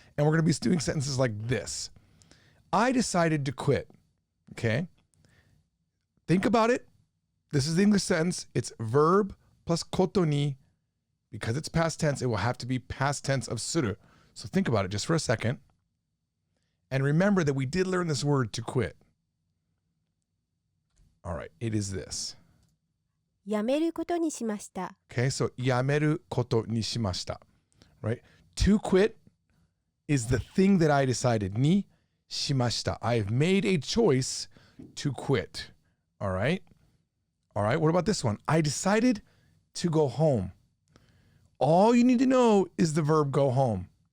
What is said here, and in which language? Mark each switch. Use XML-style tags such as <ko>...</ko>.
<en>And we're going to be doing sentences like this. I decided to quit, okay? Think about it. This is the English sentence. It's verb plus koto ni. Because it's past tense, it will have to be past tense of suru. So think about it just for a second. And remember that we did learn this word to quit. All right, it is this.</en> <ja>やめることにしました。</ja> <en>Okay, so</en> <ja>やめることにしました.</ja> <en>Right? To quit is the thing that I decided.</en> <ja>Ni shimashita.</ja> <en>I have made a choice to quit. All right? All right, what about this one? I decided to go home. All you need to know is the verb go home.</en>